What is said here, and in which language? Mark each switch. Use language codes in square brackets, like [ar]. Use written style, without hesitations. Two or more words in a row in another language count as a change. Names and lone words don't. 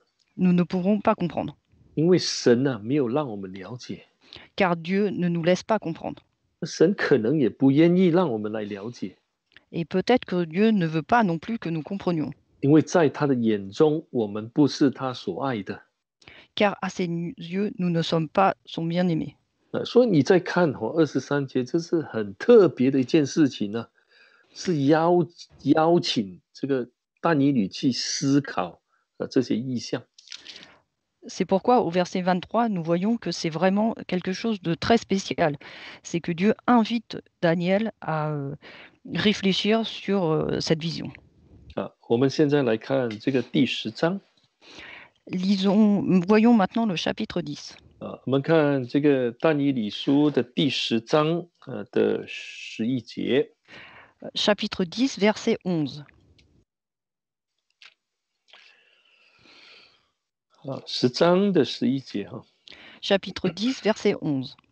[fr] nous ne pourrons pas comprendre, [zh] 因为神没有让我们了解， [fr] car Dieu ne nous laisse pas comprendre. [zh] 神可能也不愿意让我们来了解， [fr] Et peut-être que Dieu ne veut pas non plus que nous comprenions, [zh] 因为在他的眼中，我们不是他所爱的。 [fr] car à ses yeux, nous ne sommes pas son bien-aimé. [zh] 所以你再看23节，这是很特别的一件事情呢，是邀请这个但以理去思考这些意象。 [fr] C'est pourquoi au verset 23, nous voyons que c'est vraiment quelque chose de très spécial. C'est que Dieu invite Daniel à réfléchir sur cette vision. [zh] 我们现在来看这个第10章。 [fr] Voyons maintenant le chapitre 10. [zh] 我们看这个但以理书的第10章的11节。 [fr] Chapitre 10, verset 11. [zh] 10 章的11节 [fr] Chapitre 10, verset 11.